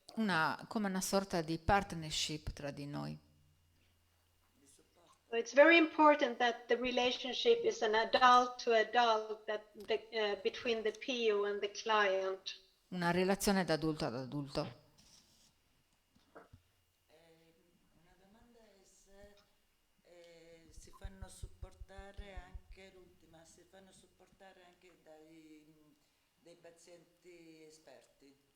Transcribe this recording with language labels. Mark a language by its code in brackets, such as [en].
[it] Come una sorta di partnership tra di noi. [en] So it's very important that the relationship is an adult to adult between the PO and the client. [it] Una relazione da adulto ad adulto. Una domanda è se si fanno supportare anche, l'ultima, si fanno supportare anche dai pazienti esperti.